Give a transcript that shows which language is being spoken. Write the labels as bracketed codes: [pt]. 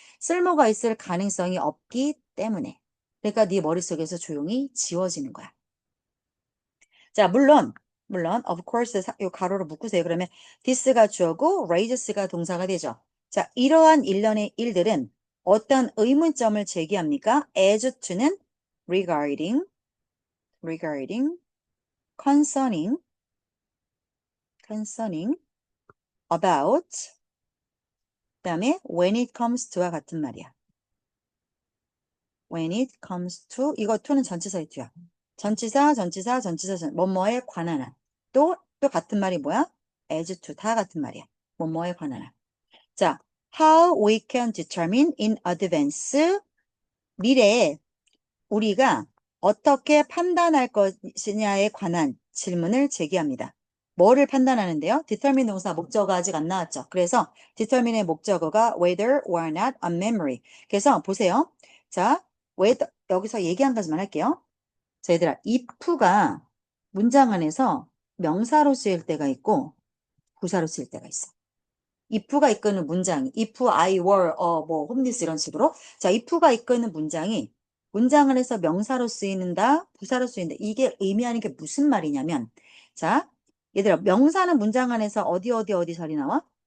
[ko] 쓸모가 있을 가능성이 없기 때문에. 그러니까 네 머릿속에서 조용히 지워지는 거야. 자, 물론 [en] of course [ko] 요 가로로 묶으세요. 그러면 this가 주어고 raise가 동사가 되죠. 자, 이러한 일련의 일들은 어떤 의문점을 제기합니까? as to는 [en] regarding, concerning, about, [ko] 그다음에 [en] when it comes to [ko] 와 같은 말이야. [en] when it comes to, [ko] 이거 to는 전치사의 to야. 전치사, 뭐뭐에 관한 한. 또 같은 말이 뭐야? [en] as to, [ko] 다 같은 말이야. 뭐뭐에 관한 한. 자, [en] how we can determine in advance, [ko] 미래에 우리가 어떻게 판단할 것이냐에 관한 질문을 제기합니다. 뭐를 판단하는데요? determine 동사 목적어가 아직 안 나왔죠. 그래서 determine의 목적어가 [en] whether or not a memory. [ko] 그래서 보세요. 자, 여기서 얘기한 가지만 할게요. 자, 얘들아, if가 문장 안에서 명사로 쓰일 때가 있고 부사로 쓰일 때가 있어. if가 이끄는 문장이 [en] if I were [ko] 뭐 홈리스 이런 식으로 자 if가 이끄는 문장이 문장 안에서 명사로 쓰이는다 부사로 쓰인다 이게 의미하는 게 무슨 말이냐면 자 얘들아 명사는 문장 안에서 어디 자리 나와?